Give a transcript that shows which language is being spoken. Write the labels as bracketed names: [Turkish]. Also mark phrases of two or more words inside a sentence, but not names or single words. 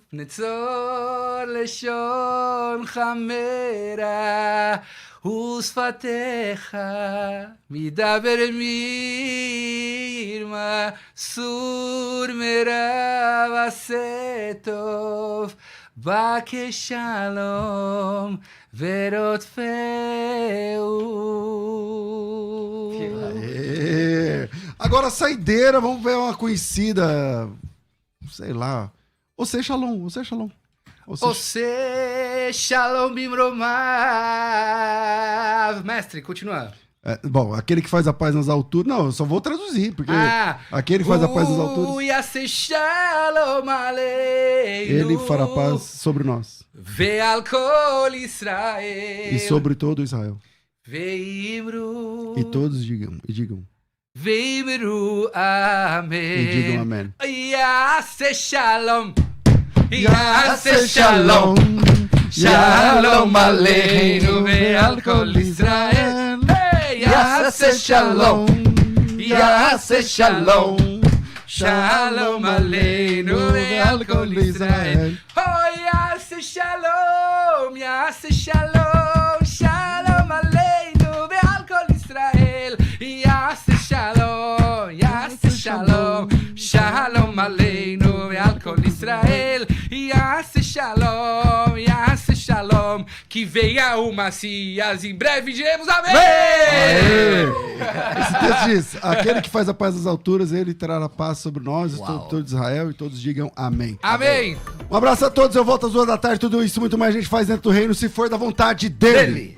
[Hebrew] נצור לשון חמרה ושפתיך מדבר מרמה. סור מרע ועשה טוב, בא כשלום ורודפהו. [Portuguese] Aê. Agora, saideira, vamos ver uma conhecida, sei lá. Você Shalom, você Shalom. Você [Hebrew] שלום במרומיו. [Portuguese] Mestre, continua. Bom, aquele que faz a paz nas alturas. Não, eu só vou traduzir, porque aquele que faz a paz nas alturas, [Hebrew] שלום עלינו, [Portuguese] ele fará paz sobre nós [Hebrew] ועל כל ישראל, [Portuguese] e sobre todo Israel. [Hebrew] ve'imru, [Portuguese] E todos digam, [Hebrew] ואמרו אמן. [Portuguese] e digam amém. [Hebrew] יעשה שלום, יעשה שלום, שלום עלינו ועל כל ישראל. יעשה שלום, יעשה שלום, שלום עלינו ועל כל ישראל. Oh, יעשה שלום, יעשה שלום, שלום עלינו ועל כל ישראל. יעשה שלום, יעשה שלום, שלום עלינו ועל כל ישראל. יעשה שלום, יעשה שלום, [Portuguese] que venha o Messias, em breve diremos amém! Aê! Esse texto diz: aquele que faz a paz nas alturas, ele trará paz sobre nós, e todo Israel, e todos digam amém. Amém! Um abraço a todos, eu volto às 2h, tudo isso muito mais a gente faz dentro do reino, se for da vontade dele.